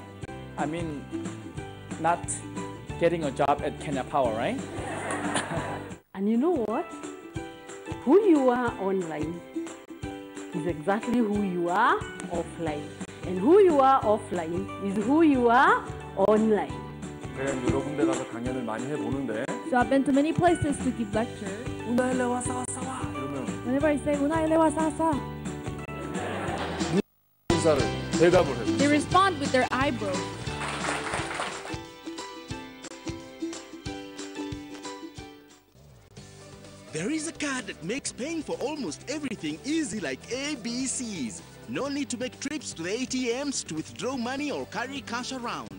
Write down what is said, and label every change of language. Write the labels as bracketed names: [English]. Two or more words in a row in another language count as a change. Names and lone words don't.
[English] I mean, not getting a job at Kenya Power, right? And you know what? Who you are online is exactly who you are offline. And who you are offline is who you are online. [Korean] 제가 여러 군데 가서 강연을 많이 해보는데 [English] So I've been to many places to give lectures. [Korean] 우나일레 와서 와서 이러면 [English] Whenever I say "Unaile wa sasa," [Korean] 인사를 대답을 해요. [English] they respond with their eyebrows. There is a card that makes paying for almost everything easy like ABCs. No need to make trips to the ATMs to withdraw money or carry cash around.